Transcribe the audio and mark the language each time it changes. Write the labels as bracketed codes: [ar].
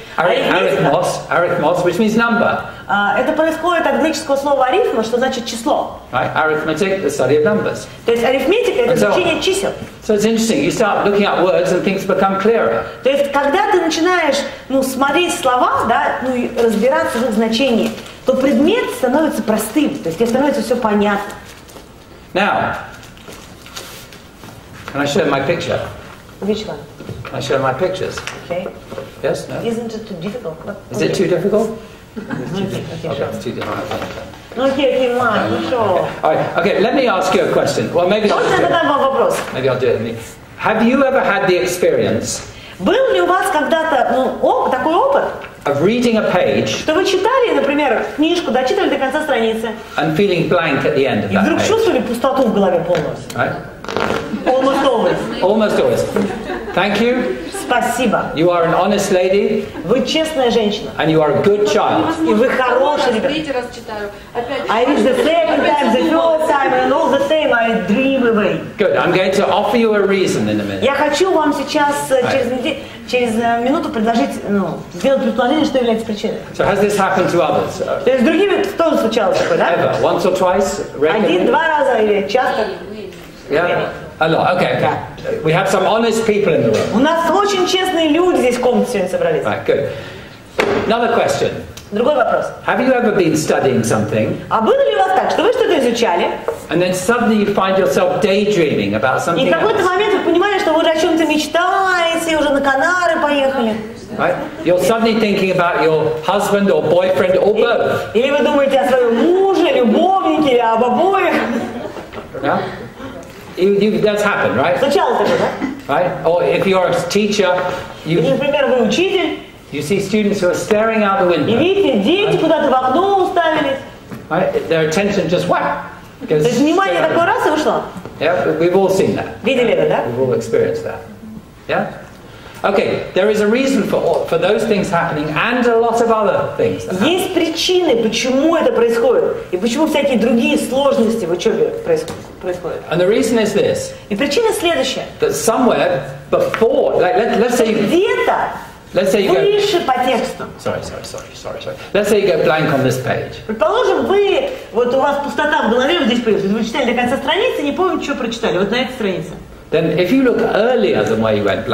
[en] Arithmos, which means number. [ru] Это происходит от греческого слова арифма, что значит число. [en] Right, arithmetic, the study of numbers. [ru] То есть арифметика это изучение чисел. [en] So it's interesting. You start looking at words and things become clearer. [ru] То есть когда ты начинаешь, смотреть слова, да, и разбираться в их значении, то предмет становится простым, то есть тебе становится все понятно. [en] Now, can I show my picture? Which one? Can I show my pictures? Okay. Yes? No? Isn't it too difficult? Is it too difficult? Okay, Okay, it's too difficult. okay, Mark, sure. Okay, let me ask you a question. Well, maybe I'll do it. Have you ever had the experience [ru] Был ли у вас когда-то такой опыт, [en] of reading a page [ru] что вы читали, например, книжку, дочитали до конца страницы, [en] and feeling blank at the end of [ru] и [en] that [ru] вдруг [en] page? [ru] чувствовали пустоту в голове полностью? [en] Right? Almost always. Almost always. Thank you. [ru] Спасибо. [en] You are an honest lady. [ru] Вы честная женщина. [en] And you are a good child. [ru] И вы хороший ребенок. Третий раз читаю. Опять. [en] I read the second time, the first time, and all the same I dream away. Good. I'm going to offer you a reason in a minute. [ru] Я хочу вам сейчас через минуту предложить, сделать предположение, что является причиной. [en] So has this happened to others? [ru] То есть с другими тоже случалось такое, да? [en] Ever? Once or twice? Regularly? [ru] 1-2 раза или часто? [en] Yeah? A lot. Okay. We have some honest people in the room. [ru] У нас очень честные люди здесь в комнате сегодня собрались. [en] Right, good. Another question. [ru] Другой вопрос. [en] Have you ever been studying something [ru] А было ли у вас так, что вы что-то изучали, [en] and then suddenly you find yourself daydreaming about [ru] и [en] something [ru] в какой-то [en] else? [ru] момент вы понимали, что вы уже о чем-то мечтаете, уже на Канары поехали? [en] Right? You're suddenly thinking about your husband or boyfriend or both. [ru] Или вы думаете о своем муже, любовнике, или об обоих? [en] Yeah? That's happened, right? [ru] Случалось такое, да? [en] Right? Or if you're a teacher, [ru] Или, например, вы учитель, [en] you see students who are staring out the [ru] и [en] window. [ru] видите, дети куда-то в окно уставились. [en] Right? Their attention just whack. [ru] То есть внимание такой раз и ушло. [en] Yeah, we've all seen that. [ru] Видели это, да? [en] We've all experienced that. Yeah? Okay, there is a reason for those things happening and a lot of other things that happen. [ru] Есть причины, почему это происходит, и почему всякие другие сложности в учебе происходят. [en] And the reason is this, [ru] И причина следующая. [en] that somewhere before, like let's say you go, [ru] Выше по тексту. [en] sorry. Let's say you go blank on this page. [ru] Предположим, вот у вас пустота в голове вот здесь появилась, вы читали до конца страницы, не помните, что прочитали, вот на этой странице. [en] Then if you look earlier than where you went